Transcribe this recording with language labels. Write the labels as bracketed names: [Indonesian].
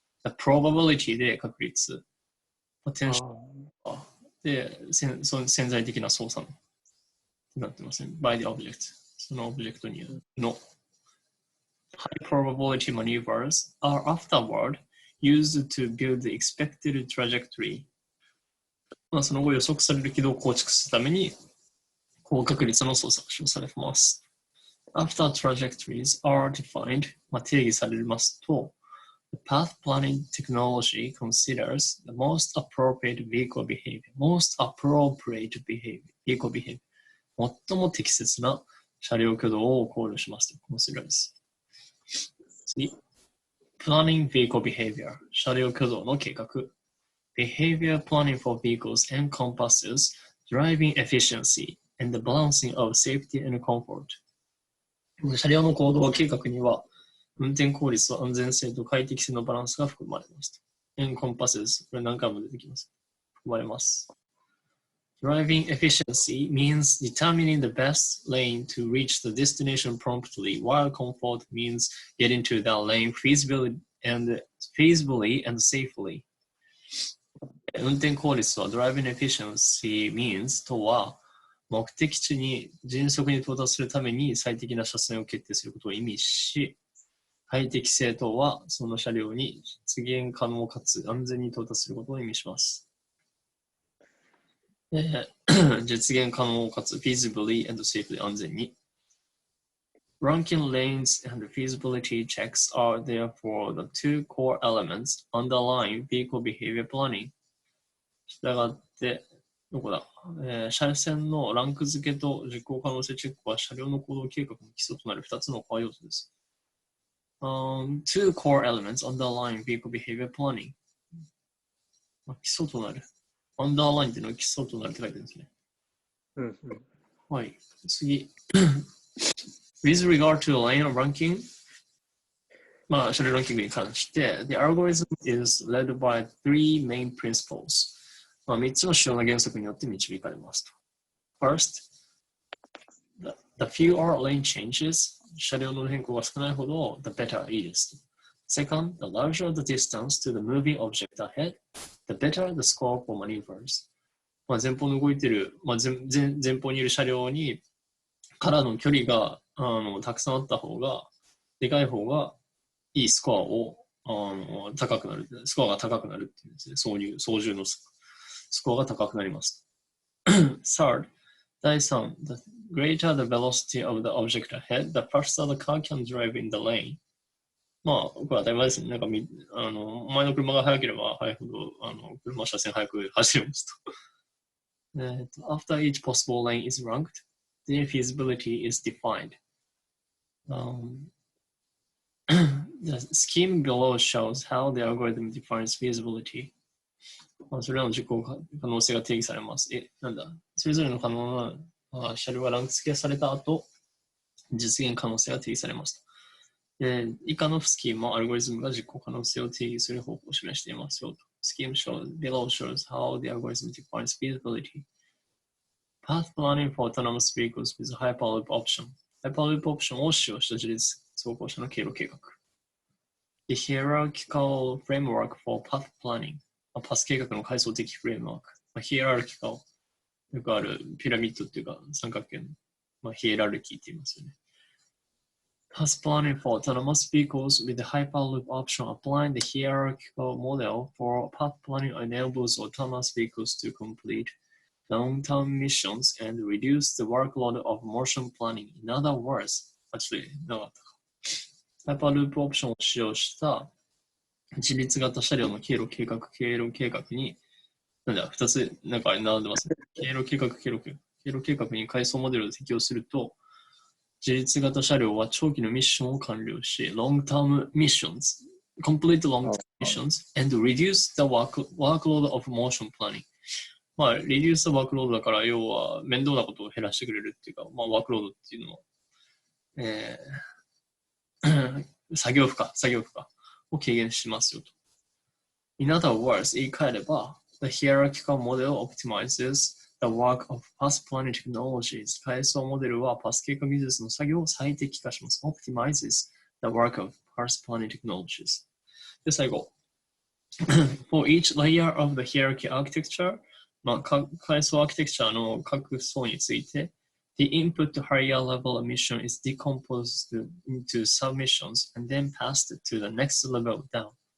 [Japanese] The probability で確率、potential で潜在的な操作になってますね。 [English] by the object。 [Japanese] そのオブジェクトによるの。 [English] High probability maneuvers are afterward used to build the expected trajectory. [Japanese] その後予測される軌道を構築するために高確率の操作が使用されます。 [English] After trajectories are defined, [Japanese] 定義されますと、 [English] the path planning technology considers the most appropriate vehicle behavior. [Japanese] 最も適切な車両挙動を考慮しますと。 [English] considers。 [Japanese] 次。 [English] Planning vehicle behavior. [Japanese] 車両挙動の計画。 [English] Behavior planning for vehicles encompasses driving efficiency and the balancing of safety and comfort. [Japanese] 車両の行動計画には、運転効率と安全性と快適性のバランスが含まれます。 [English] encompasses。 [Japanese] これ何回も出てきます。含まれます。 [English] Driving efficiency means determining the best lane to reach the destination promptly, while comfort means getting to that lane feasibly and safely. [Japanese] 運転効率は [English] Driving efficiency means [Japanese] とは目的地に迅速に到達するために最適な車線を決定することを意味し、快適性とはその車両に実現可能かつ安全に到達することを意味します。実現可能かつ [English] feasibly and safely [Japanese] 安全に。 [English] Ranking lanes and feasibility checks are therefore the two core elements underlying vehicle behavior planning. [Japanese] したがって、どこだ、車線のランク付けと実行可能性チェックは車両の行動計画の基礎となる2つのコア要素です。 [English] Two core elements underlying vehicle behavior planning. [Japanese] 基礎となる。underline っていうのは基礎となるって書いてるんですね。はい。次。 [English] With regard to lane ranking, [Japanese] まあ、車両ランキングに関して、 [English] The algorithm is led by three main principles. [Japanese] まあ、3つの主要な原則によって導かれますと。 [English] First, the fewer lane changes. [Japanese] 車両の変更が少ないほど、 [English] the better [Japanese] いいですと。 [English] Second, the larger the distance to the moving object ahead, the better the score for maneuvers. [Japanese] まあ、前方の動いている、まあ、前方にいる車両からの距離がたくさんあった方が、でかい方がいいスコアを高くなる。スコアが高くなるっていうんですね。操縦のスコアが高くなります。 [English] Third, [Japanese] 第3, [English] the greater the velocity of the object ahead, the faster the car can drive in the lane. [Japanese] まあ、これは当たり前ですね。なんか前の車が速ければ速いほど、車は車線速く走りますと。 [English] After each possible lane is ranked, their feasibility is defined. The scheme below shows how the algorithm defines feasibility. [Japanese] まあ、それらの実行可能性が定義されます。なんだそれぞれの可能な車両がランク付けされた後、実現可能性が定義されます。で以下のスキームはアルゴリズムが実行可能性を定義する方法を示していますよと。 [English] Scheme below shows how the algorithm defines feasibility. Path planning for autonomous vehicles with Hyperloop option. [Japanese] Hyperloop option を使用した自律走行車の経路計画。 The hierarchical framework for path planning. パス計画の階層的フレームワーク。ヒエラルキカル。よくあるピラミッドっていうか三角形の、ヒエラルキーって言いますよね。 [English] Path planning for autonomous vehicles with the Hyperloop option applying the hierarchical model for path planning enables autonomous vehicles to complete long-term missions and reduce the workload of motion planning. In other words, [Japanese] なかったか。ハイパーループオプションを使用した自律型車両の経路計画に、2つ、なんか並んでますね。経路計画に階層モデルを適用すると、自律型車両は長期のミッションを完了し、 [English] long-term missions, complete long-term missions, and reduce the workload of motion planning. [Japanese] まあ、 [English] reduce the workload [Japanese] だから、要は面倒なことを減らしてくれるっていうか、まあ、ワークロードっていうのは、作業負荷を軽減しますよと。 [English] In other words, [Japanese] 言い換えれば、 [English] the hierarchical model optimizes the work of path planning technologies. [Japanese] 階層モデルはパス計画技術の作業を最適化します。 [English] optimizes the work of path planning technologies. [Japanese] で、最後。 [English] For each layer of the hierarchy architecture, [Japanese] まあ、階層アーキテクチャの各層について、 [English] The input to higher level mission is decomposed into submissions and then passed to the next level down.